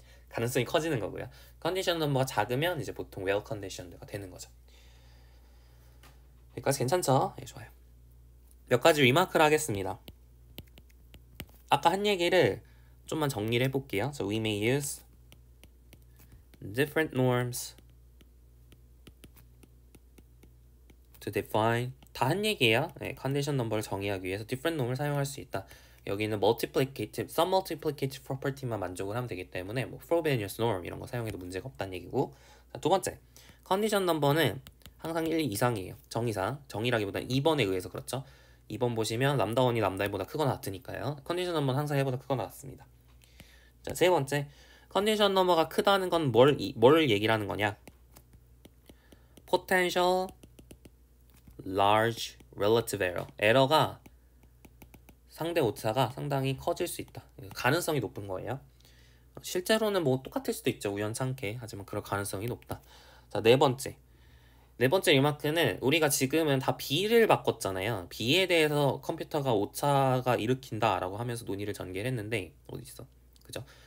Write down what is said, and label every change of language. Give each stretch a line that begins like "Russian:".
Korean: 가능성이 커지는 거고요. 컨디션 넘버가 작으면 이제 보통 well conditioned가 되는 거죠. 여기까지 괜찮죠? 예, 좋아요. 몇 가지 리마크를 하겠습니다. 아까 한 얘기를 좀만 정리를 해볼게요.
English: So we may use different norms to define.
Korean: 다 한 얘기예요. 네, 컨디션 넘버를 정의하기 위해서 different norm을 사용할 수 있다. 여기는 multiplicative, some multiplicative property만 만족을 하면 되기 때문에 뭐 Frobenius norm 이런 거 사용해도 문제가 없다는 얘기고. 자, 두 번째, 컨디션 넘버는 항상 1 이상이에요. 정의상. 정의라기보다는 2번에 의해서 그렇죠. 2번 보시면 람다 1이 람다 1보다 크거나 같으니까요. 컨디션 넘버는 항상 1보다 크거나 같습니다. 자, 세 번째, 컨디션 넘버가 크다는 건 뭘 얘기를 하는 거냐?
English: potential large relative error.
Korean: 에러가 상대 오차가 상당히 커질 수 있다. 가능성이 높은 거예요. 실제로는 뭐 똑같을 수도 있죠. 우연찮게. 하지만 그럴 가능성이 높다. 자, 네 번째 리마크는 우리가 지금은 다 B를 바꿨잖아요. B에 대해서 컴퓨터가 오차가 일으킨다라고 하면서 논의를 전개했는데 어디 있어? 그죠?